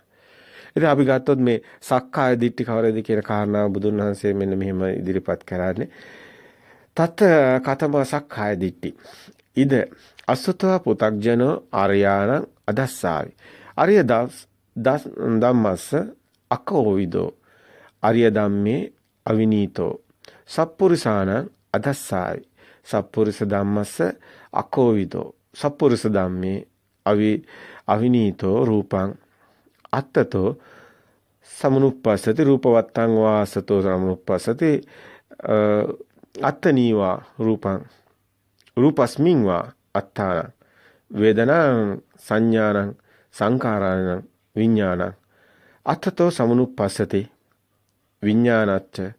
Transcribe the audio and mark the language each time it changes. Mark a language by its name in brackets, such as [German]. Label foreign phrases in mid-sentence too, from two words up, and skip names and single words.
[Sinhala] ඉතින් අපි ගත්තොත් මේ [Pali] සක්කාය දිට්ඨි [Sinhala] කවරද කියන කාරණාව බුදුන් වහන්සේ මෙන්න මෙහෙම ඉදිරිපත් කරන්නේ. [Pali] තත් කතම සක්කාය දිට්ඨි. ඉද අසුතව පුතග්ජනෝ ආර්යාණං අදස්සාවි. ආර්ය ධම්මස්ස අකෝවිදෝ. ආර්ය ධම්මේ අවිනීතෝ. සප්පුරිසාණං අදස්සාවි. සප්පුරිස ධම්මස්ස අකෝවිදෝ. සප්පුරිස ධම්මේ අවිනීතෝ රූපං අත්තතෝ සමනුප්පස්සති රූපවත්තං වාසතෝ සමනුප්පස්සති අත්තනීවා රූපං රූපස්මින් වා අත්තාන වේදනං සංඥානං සංඛාරාණං විඥානං අත්තතෝ සමනුප්පස්සති විඥානච්ච